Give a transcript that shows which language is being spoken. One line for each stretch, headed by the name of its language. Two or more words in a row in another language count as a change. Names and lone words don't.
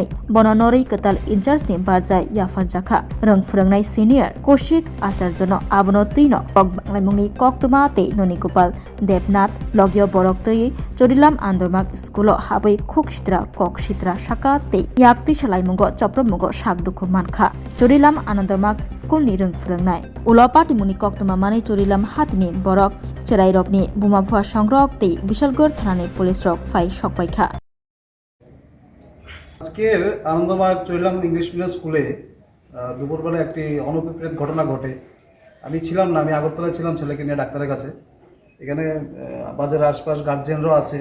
Kok Borok: bono norei ketal incharge ni barjai yafar jakha reng phrangnai senior Koshik Acharya no abono tino kok banglaimungni koktuma tei Noni Gopal Debnath logyo borok tei churilam Anandamarg School habai khoksitra koksitra saka tei yakti salaimungo chopromungo sakdukhu mankha churilam Anandamarg School ni reng phrangnai ulopati muni koktuma mani churilam hatini borok cherairokni buma phua সংগ্রহ tei Bishalgor thanani পুলিশ রক ফাই সকপাইখা
Bangla: আজকে আনন্দমার্গ চৈলাম
English: English medium
Bangla: স্কুলে দুপুরবেলা একটি অনুপ্রেরিত ঘটনা ঘটে। আমি ছিলাম না, আমি আগরতলায় ছিলাম ছেলেকে নিয়ে ডাক্তারের কাছে। এখানে বাজারের আশপাশ গার্জিয়ানরাও আছে।